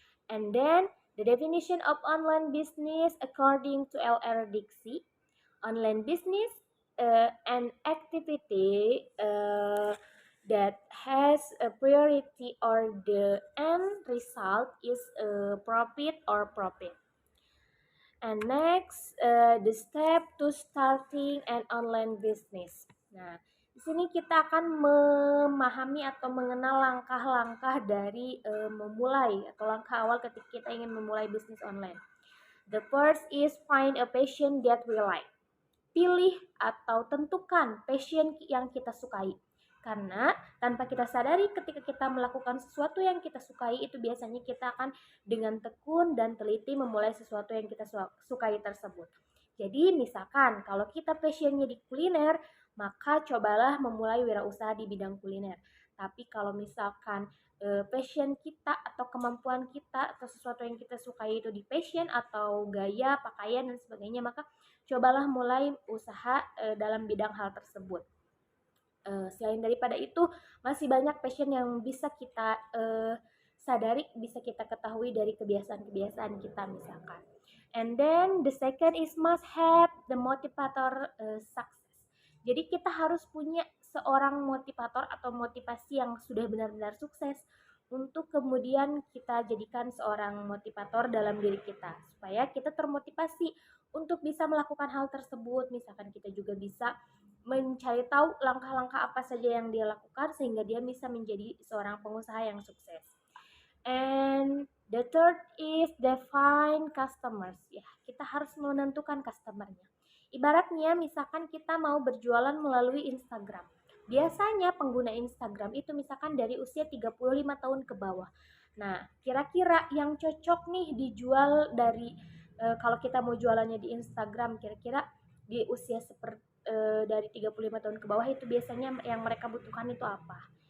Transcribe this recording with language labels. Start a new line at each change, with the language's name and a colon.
English: And then the definition of online business according to LR Dixie, online business an activity that has a priority or the end result is a profit or profit. And next, the step to starting an online business.
Indonesian: Nah, di sini kita akan memahami atau mengenal langkah-langkah dari memulai atau langkah awal ketika kita ingin memulai bisnis online.
English: The first is find a passion that we like.
Indonesian: Pilih atau tentukan passion yang kita sukai. Karena tanpa kita sadari ketika kita melakukan sesuatu yang kita sukai itu biasanya kita akan dengan tekun dan teliti memulai sesuatu yang kita sukai tersebut. Jadi misalkan kalau kita passionnya di kuliner, maka cobalah memulai wirausaha di bidang kuliner. Tapi kalau misalkan passion kita atau kemampuan kita atau sesuatu yang kita sukai itu di passion atau gaya, pakaian dan sebagainya, maka cobalah mulai usaha dalam bidang hal tersebut. Selain daripada itu, masih banyak passion yang bisa kita sadari, bisa kita ketahui dari kebiasaan-kebiasaan kita misalkan.
English: And then the second is must have the motivator success.
Indonesian: Jadi kita harus punya seorang motivator atau motivasi yang sudah benar-benar sukses untuk kemudian kita jadikan seorang motivator dalam diri kita supaya kita termotivasi untuk bisa melakukan hal tersebut. Misalkan kita juga bisa mencari tahu langkah-langkah apa saja yang dia lakukan sehingga dia bisa menjadi seorang pengusaha yang sukses.
English: And the third is define customers.
Indonesian: Ya, kita harus menentukan customernya. Ibaratnya misalkan kita mau berjualan melalui Instagram. Biasanya pengguna Instagram itu misalkan dari usia 35 tahun ke bawah. Nah, kira-kira yang cocok nih dijual dari kalau kita mau jualannya di Instagram, kira-kira di usia dari 35 tahun ke bawah itu biasanya yang mereka butuhkan itu apa?